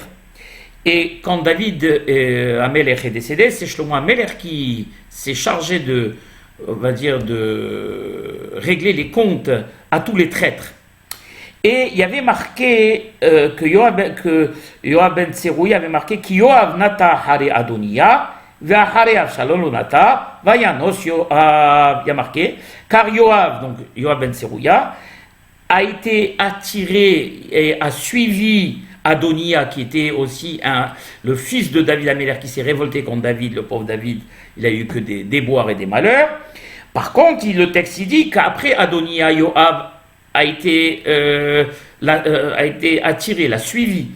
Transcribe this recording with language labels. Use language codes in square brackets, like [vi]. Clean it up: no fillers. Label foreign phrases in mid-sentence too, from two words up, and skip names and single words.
[fr] Et quand David Améler est décédé, c'est Shlomo Améler qui s'est chargé de régler les comptes à tous les traîtres. Et il y avait marqué que Yoav ben Tserouia avait marqué [he] כי יואב נטה אחרי אדוניה ואחרי אבשלום לא נטה וינס יואב. [fr] Il y a marqué car Yoav, donc Yoav ben Tserouia, a été attiré et a suivi Adonia, qui était aussi le fils de David Améler, qui s'est révolté contre David. Le pauvre David, il a eu que des déboires et des malheurs. Par contre, le texte dit qu'après Adonia, Yoav a été a été attiré, l'a suivi.